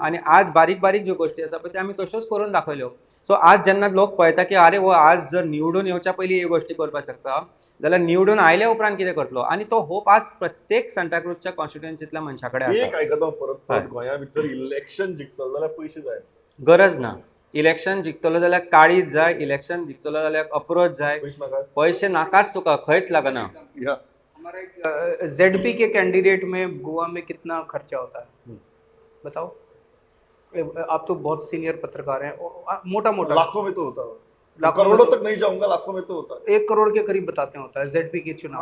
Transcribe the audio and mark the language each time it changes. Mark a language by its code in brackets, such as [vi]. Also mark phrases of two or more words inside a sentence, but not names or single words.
[kok] आनी आज बारीक बारीक ज्यो गोश्टी आसा पळय त्यो आमी तश्योच करून दाखयल्यो। सो आज जेन्ना लोक पळयता की अरे वो आज जर निवडून येवच्या पयलीं ह्यो गोश्टी करपाक शकता, जाल्यार निवडून आयल्या उपरांत कितें करतलो। आनी तो होप आज प्रत्येक सांताक्रूजच्या कॉन्स्टिट्युएन्सींतल्या मनशा कडेन एक आसा। आयकता परत गोंया भितर इलेक्शन जिखतलो जाल्यार पयशे जाय, गरज ना। इलेक्शन जिखतलो जाल्यार काळीज जाय, इलेक्शन जिखतलो जाल्यार अप्रोच जाय, पयशे नाका। पैसे नाकाच तुका, खंयच लागना। या [hi] हमारा एक जेडपी के कैंडिडेट में गोवा में कितना खर्चा होता है बताओ? आप तो बहुत सीनियर पत्रकार हैं, मोटा मोटा लाखों में तो होता है, लाखों में करोड़ों तो- तक नहीं जाऊंगा, लाखों में तो होता है। 1 करोड़ के करीब बताते होता है जेडपी के चुनाव।